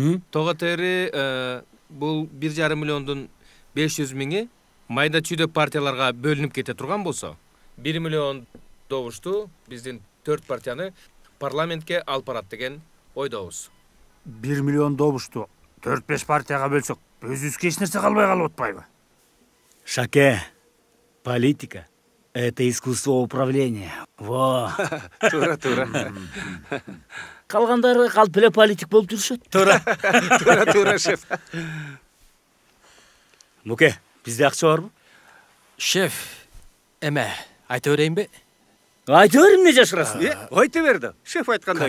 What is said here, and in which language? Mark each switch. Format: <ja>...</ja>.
<ky>Того тери бул 1,5 миллиондун 500 миңи майда чүйдө партияларга бөлүнүп кете турган болсо, 1 миллион добушту биздин 4 партияны парламентке алып барат деген ойдобуз. 1 миллион добушту 4-5 партияга бөлсөк, өзүбүзгө эч нерсе калбай калып атпайбы?</ky> <ru>Шаке, политика — это искусство управления. Во.</ru> <ky>Тура. Калгандары калп эле политик болуп жүрүшөт. Тура, шеф. Муке, бизде акча барбы? Шеф, эме, айта берейинби? Айта бер, эмне жашырасың? Айта берди. Шеф айткандай.</ky>